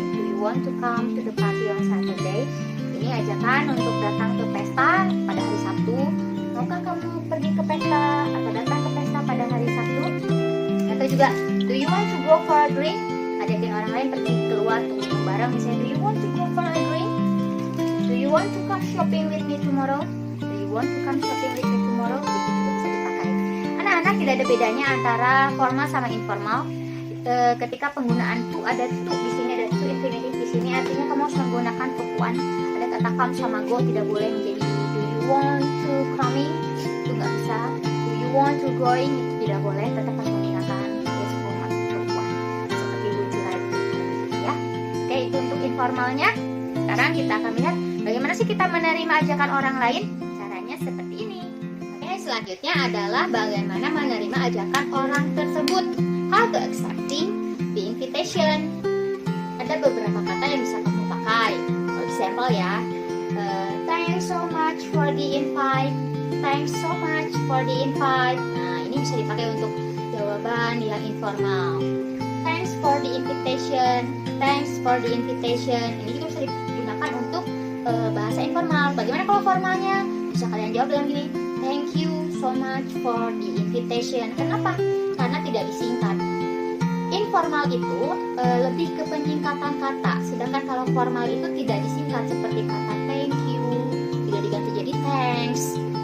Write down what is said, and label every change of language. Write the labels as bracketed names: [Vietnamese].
[English] Do you want to come to the party on Saturday? [Indonesian] Ini ajakan untuk datang ke pesta pada hari Sabtu. Maukah kamu pergi ke pesta atau datang ke pesta pada hari Sabtu? Atau juga [English] do you want to go for a drink? [Indonesian] Ajakin orang lain pergi keluar untuk minum bareng. Misalnya [English] do you want to go for a drink? Do you want to come shopping with me tomorrow? Do you want to come shopping with me tomorrow? [Indonesian] Begitu juga bisa dipakai. Anak-anak, tidak ada bedanya antara formal sama informal. Ketika penggunaan to ada to di sini, ada to infinitive di sini, artinya kamu harus menggunakan verb one. Ada kata come sama go, tidak boleh menjadi [English] do you want to coming, [Indonesian] itu nggak bisa. [English] Do you want to going, [Indonesian] itu tidak boleh, tetap harus menggunakan [English] yes form [Indonesian] atau [English] verb one [Indonesian] seperti [English] would you like to, ya. [Indonesian] Oke, itu untuk informalnya. Sekarang kita akan melihat bagaimana sih kita menerima ajakan orang lain. Caranya seperti ini. Oke, selanjutnya adalah bagaimana menerima ajakan orang tersebut. [English] How to accepting the invitation. [Indonesian] Ada beberapa kata yang bisa kamu pakai. [English] For example [Indonesian] ya, [English] thanks so much for the invite. Thanks so much for the invite. [Indonesian] Nah, ini bisa dipakai untuk jawaban yang informal. [English] Thanks for the invitation. Thanks for the invitation. [Indonesian] Ini juga bisa digunakan untuk bahasa informal. Bagaimana kalau formalnya? Bisa kalian jawab dengan gini, [English] thank you so much for the invitation. [Indonesian] Kenapa? Karena tidak disingkat. Informal itu lebih ke penyingkatan kata, sedangkan kalau formal itu tidak disingkat seperti kata thank you, tidak diganti jadi thanks.